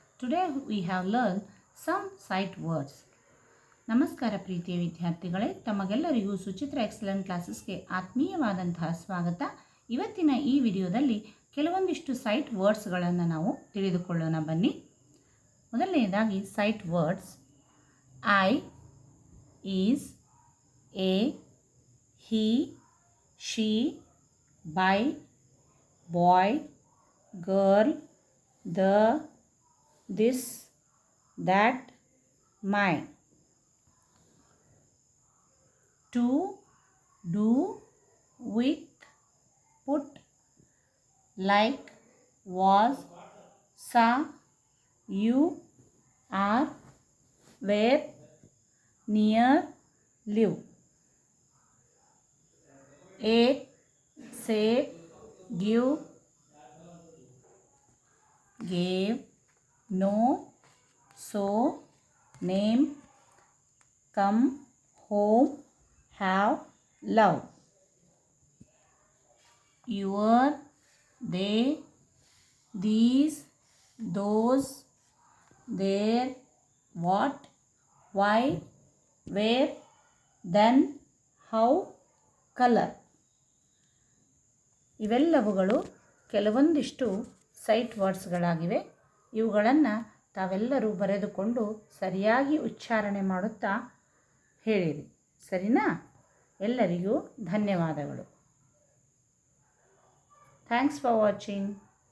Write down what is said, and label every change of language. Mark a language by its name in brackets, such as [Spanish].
[English] Today we have learned some sight words. [Kannada] ನಮಸ್ಕಾರ ಪ್ರೀತಿಯ ವಿದ್ಯಾರ್ಥಿಗಳೇ, ತಮಗೆಲ್ಲರಿಗೂ ಸುಚಿತ್ರ ಎಕ್ಸಲೆಂಟ್ ಕ್ಲಾಸಸ್ಗೆ ಆತ್ಮೀಯವಾದಂತಹ ಸ್ವಾಗತ. ಇವತ್ತಿನ ಈ ವಿಡಿಯೋದಲ್ಲಿ ಕೆಲವೊಂದಿಷ್ಟು ಸೈಟ್ ವರ್ಡ್ಸ್ಗಳನ್ನು ನಾವು ತಿಳಿದುಕೊಳ್ಳೋಣ ಬನ್ನಿ. ಮೊದಲನೆಯದಾಗಿ [English] Sight words I, is, a, he, she, by, boy, girl, the, this, that, my. To, do, with, put, like, was, saw, you, are, were, near, live. Ate, said, give, gave, know, saw, name, come, home, have, love. Your, they, these, those, their, what, why, where, then, how, color. [Kannada] ಇವೆಲ್ಲವುಗಳು ಕೆಲವೊಂದಿಷ್ಟು site ವರ್ಡ್ಸ್ಗಳಾಗಿವೆ. ಇವುಗಳನ್ನು ತಾವೆಲ್ಲರೂ ಬರೆದುಕೊಂಡು ಸರಿಯಾಗಿ ಉಚ್ಚಾರಣೆ ಮಾಡುತ್ತಾ ಹೇಳಿರಿ, ಸರಿನಾ? ಎಲ್ಲರಿಗೂ ಧನ್ಯವಾದಗಳು. [English] Thanks for watching.